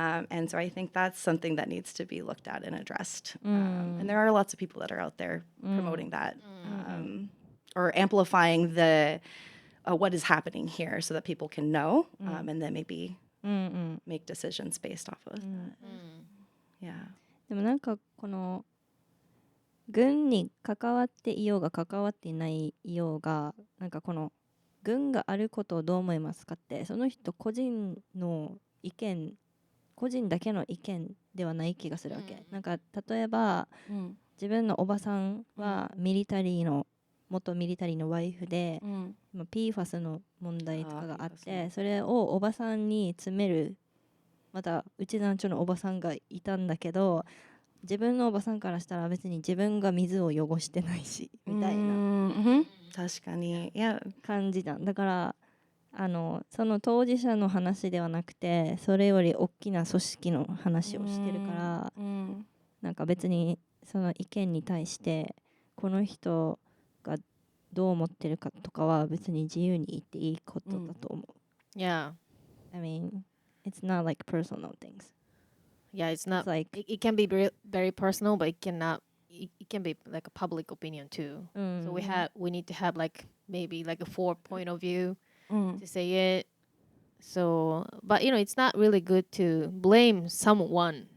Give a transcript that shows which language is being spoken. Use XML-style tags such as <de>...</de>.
<en>And so I think that's something that needs to be looked at and addressed. And there are lots of people that are out there promoting that, or amplifying the what is happening here so that people can know, and then maybe make decisions based off of that. Yeah.</en> <ja>でもなんかこの軍に関わっていようが関わっていないようが、なんかこの軍があることをどう思いますかって、その人個人の意見、個人だけの意見ではない気がするわけ。なんか例えば、自分のおばさんはミリタリーの元ミリタリーのワイフで、PFAS の問題とかがあって、それをおばさんに詰める、またうち団長のおばさんがいたんだけど、自分のおばさんからしたら別に自分が水を汚してないしみたいな確かに感じだ。だからその当事者の話ではなくて、それより大きな組織の話をしてるから、なんか別にその意見に対してこの人がどう思ってるかとかは別に自由に言っていいことだと思う。</ja> <en>Yeah. I mean, it's not like personal things. Yeah, it's not It's like it can be very personal, but it cannot. It can be like a public opinion too. So we need to have like maybe like a 4 point of view to say it. So, but it's not really good to blame someone.</en>